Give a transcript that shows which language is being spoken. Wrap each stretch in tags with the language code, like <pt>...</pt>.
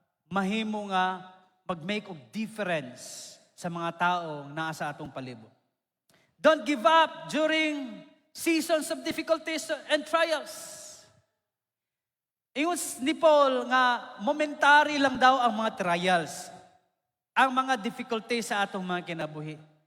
<ceb>mahimo nga mag-make of difference sa mga tao na sa atong palibot.</ceb> <en>Don't give up during seasons of difficulties and trials.</en> <ceb>Ingon ni Paul nga momentary lang daw ang mga trials, ang mga difficulties sa atong mga kinabuhi.</ceb>